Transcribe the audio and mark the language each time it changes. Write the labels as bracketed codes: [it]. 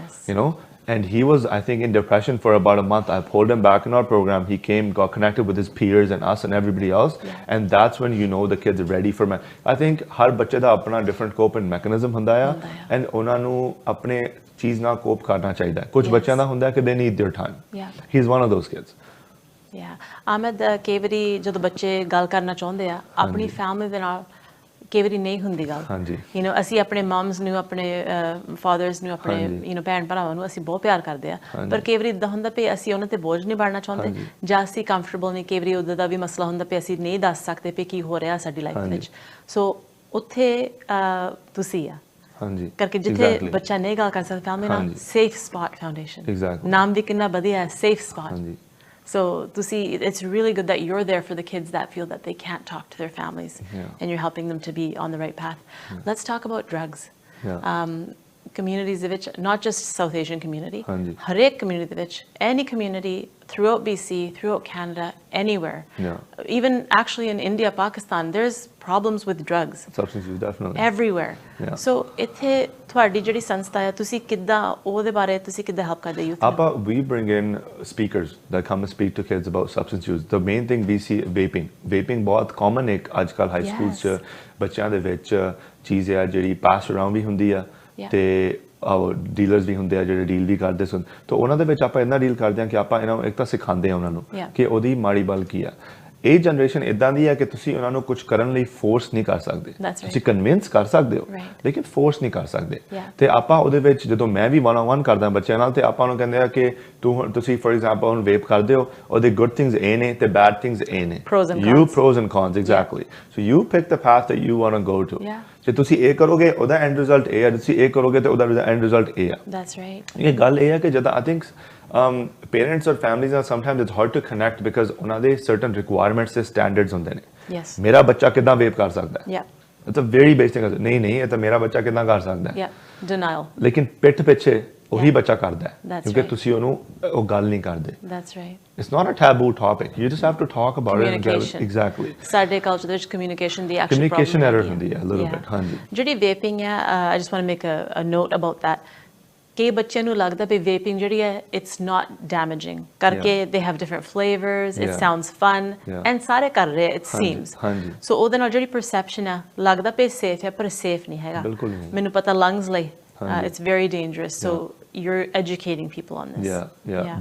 [en] you know and he was I think in depression for about a month I pulled him back in our program he came got connected with his peers and us and everybody else and that's when you know the kids are ready for I think [pa] har bachche da apna different coping mechanism hunda hai [en] and [pa] ਉਹਨਾਂ ਨੂੰ ਆਪਣੇ ਚੀਜ਼ ਨਾਲ ਕੋਪ ਕਰਨਾ ਚਾਹੀਦਾ ਹੈ ਕੁਝ ਬੱਚਿਆਂ ਦਾ ਹੁੰਦਾ ਕਿ [en] they need their time he is one of those kids [pa] Ahmed ਕਈ ਵਾਰੀ ਜਦੋਂ ਬੱਚੇ ਗੱਲ ਕਰਨਾ ਚਾਹੁੰਦੇ ਆ ਆਪਣੀ ਫੈਮਿਲੀ ਦੇ ਨਾਲ ਕਈ ਵਾਰੀ ਨਹੀਂ ਹੁੰਦੀ ਗੱਲ ਯੂ نو ਅਸੀਂ ਆਪਣੇ ਮਮਸ ਨੂੰ ਆਪਣੇ ਫਾਦਰਸ ਨੂੰ ਆਪਣੇ ਯੂ نو ਭੈਣ ਭਰਾਵਾਂ ਨੂੰ ਅਸੀਂ ਬਹੁਤ ਪਿਆਰ ਕਰਦੇ ਆ ਪਰ ਕਈ ਵਾਰੀ ਇਦਾਂ ਹੁੰਦਾ ਵੀ ਅਸੀਂ ਉਹਨਾਂ ਤੇ ਬੋਝ ਨਹੀਂ ਬਣਨਾ ਚਾਹੁੰਦੇ ਜਾਂ ਅਸੀਂ ਕੰਫਰਟੇਬਲ ਨਹੀਂ ਕਈ ਵਾਰੀ ਉਹਦਾ ਦਾ ਵੀ ਮਸਲਾ ਹੁੰਦਾ ਵੀ ਅਸੀਂ ਨਹੀਂ ਦੱਸ ਸਕਦੇ ਵੀ ਕੀ ਹੋ ਰਿਹਾ ਸਾਡੀ ਲਾਈਫ ਵਿੱਚ ਸੋ ਉੱਥੇ ਤੁਸੀਂ ਆ ਕਰਕੇ ਜਿੱਥੇ ਬੱਚਾ ਨਹੀਂ ਗੱਲ ਕਰ ਸਕਦਾ ਫੈਮਿਲੀ ਨਾਲ ਸੇਫ ਸਪਾਟ [en] Foundation ਨਾਮ ਵੀ ਕਿੰਨਾ ਵਧੀਆ ਹੈ safe spot So it's really good that you're there for the kids that feel that they can't talk to their families and you're helping them to be on the right path. Let's talk about drugs. Communities of which, not just South Asian community, harek community of which, any community throughout BC, throughout Canada, anywhere. Even actually in India, Pakistan, there's problems with drugs. Substance use, definitely. Everywhere. [pa] So ithe ਤੁਹਾਡੀ ਜਿਹੜੀ ਸੰਸਥਾ ਹੈ ਤੁਸੀਂ ਕਿੱਦਾਂ ਉਹਦੇ ਬਾਰੇ ਤੁਸੀਂ ਕਿੱਦਾਂ help ਕਰਦੇ youth [en] ਆਪਾਂ we bring in speakers that come and speak to kids about substance use. The main thing we see [pa] vaping ਬਹੁਤ common ਇੱਕ ਅੱਜ ਕੱਲ੍ਹ ਹਾਈ ਸਕੂਲ 'ਚ ਬੱਚਿਆਂ ਦੇ ਵਿੱਚ ਚੀਜ਼ ਹੈ ਜਿਹੜੀ ਪਾਸ ਅਰਾਊਂਡ ਵੀ ਹੁੰਦੀ ਆ ਤੇ ਡੀਲਰਸ ਵੀ ਹੁੰਦੇ ਆ ਜਿਹੜੇ ਡੀਲ ਵੀ ਕਰਦੇ ਸਨ ਤਾਂ ਉਹਨਾਂ ਦੇ ਵਿੱਚ ਆਪਾਂ ਇੰਨਾ ਡੀਲ ਕਰਦੇ ਹਾਂ ਕਿ ਆਪਾਂ ਇਹਨਾਂ ਨੂੰ ਇੱਕ ਤਾਂ ਸਿਖਾਉਂਦੇ ਆ ਉਹਨਾਂ ਨੂੰ ਕਿ ਉਹਦੀ ਮਾੜੀ ਬਲ ਕੀ ਆ ਇਹ ਜਨਰੇਸ਼ਨ ਇਦਾਂ ਦੀ ਹੈ ਕਿ ਤੁਸੀਂ ਉਹਨਾਂ ਨੂੰ ਕੁਝ ਕਰਨ ਲਈ ਫੋਰਸ ਨਹੀਂ ਕਰ ਸਕਦੇ ਤੁਸੀਂ ਕਨਵਿੰਸ ਕਰ ਸਕਦੇ ਹੋ ਲੇਕਿਨ ਫੋਰਸ ਨਹੀਂ ਕਰ ਸਕਦੇ ਤੇ ਆਪਾਂ ਉਹਦੇ ਵਿੱਚ ਜਦੋਂ ਮੈਂ ਵੀ 1-on-1 ਕਰਦਾ ਬੱਚਿਆਂ ਨਾਲ ਤੇ ਆਪਾਂ ਨੂੰ ਕਹਿੰਦੇ ਆ ਕਿ ਤੁਸੀਂ ਫॉर ਐਗਜ਼ਾਮਪਲ ਹੁਣ ਵੇਪ ਕਰਦੇ ਹੋ ਉਹਦੇ ਗੁੱਡ ਥਿੰਗਸ ਇਹ ਨੇ ਤੇ ਬੈਡ ਥਿੰਗਸ ਇਹ ਨੇ [en] you pros and cons exactly so you pick the path that you want to go to [pa] ਜੇ ਤੁਸੀਂ ਇਹ ਕਰੋਗੇ ਉਹਦਾ ਐਂਡ ਰਿਜ਼ਲਟ ਇਹ ਆ ਤੁਸੀਂ ਇਹ ਕਰੋਗੇ ਤੇ ਉਹਦਾ ਐਂਡ ਰਿਜ਼ਲਟ ਇਹ ਆ [en] that's right [pa] ਇਹ ਗੱਲ ਇਹ ਆ ਕਿ ਜਦੋਂ I think [en] parents or families are sometimes it's hard to connect [pa] because ਉਹਨਾਂ ਦੇ certain requirements ਤੇ standards ਹੁੰਦੇ ਨੇ ਮੇਰਾ ਬੱਚਾ ਕਿੱਦਾਂ ਵੇਪ ਕਰ ਸਕਦਾ ਹੈ [en] it's a very basic thing [pa] ਨਹੀਂ ਇਹ ਤਾਂ ਮੇਰਾ ਬੱਚਾ ਕਿੱਦਾਂ ਕਰ ਸਕਦਾ ਹੈ [en] denial [pa] ਲੇਕਿਨ ਪਿੱਠ ਪਿੱਛੇ ਉਹੀ ਬੱਚਾ ਕਰਦਾ ਹੈ ਕਿਉਂਕਿ ਤੁਸੀਂ ਉਹਨੂੰ ਉਹ ਗੱਲ ਨਹੀਂ ਕਰਦੇ [en] that's right it's not a taboo topic you just have to talk about it exactly [pa] ਸਾਡੇ culture ਵਿੱਚ communication ਦੀ actual [en] communication error [pa] ਹੁੰਦੀ ਹੈ [en] a little bit ਹਾਂਜੀ [pa] ਜਿਹੜੀ vaping ਹੈ [en] I just want to make a note about that [pa] ਕਈ ਬੱਚਿਆਂ ਨੂੰ ਲੱਗਦਾ ਵੀ ਵੇਪਿੰਗ ਜਿਹੜੀ ਹੈ [en] it's not damaging [pa] ਕਰਕੇ [en] they have different flavours it sounds fun and [pa] ਸਾਰੇ ਕਰ ਰਹੇ [en] it seems so [pa] ਉਹਦੇ ਨਾਲ ਜਿਹੜੀ ਪਰਸੈਪਸ਼ਨ ਹੈ ਲੱਗਦਾ ਵੀ ਸੇਫ ਹੈ ਪਰ ਸੇਫ ਨਹੀਂ ਹੈਗਾ ਮੈਨੂੰ ਪਤਾ ਲੰਗਸ ਲਈ [en] it's very dangerous so you're educating people on this